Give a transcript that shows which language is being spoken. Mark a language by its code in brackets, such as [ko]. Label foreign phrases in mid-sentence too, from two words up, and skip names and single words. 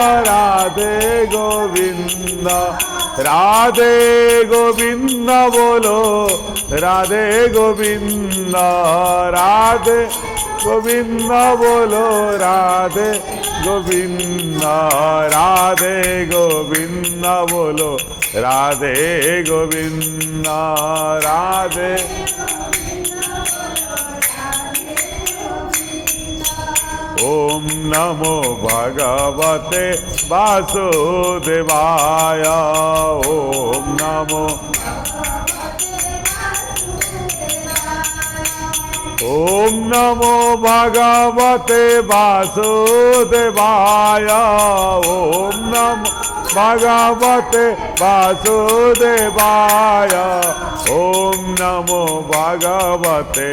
[hi] राधे गोविंद राधे गोविंद बोलो राधे गोविंद राधे गोविंद बोलो राधे गोविंद राधे गोविंद बोलो राधे गोविंद राधे [sa] ओम नमो भगवते वासुदेवाय ओम नमो ओम नमो भगवते वासुदेवाय ओम नमो भगवते वासुदेवाय ओम नमो भगवते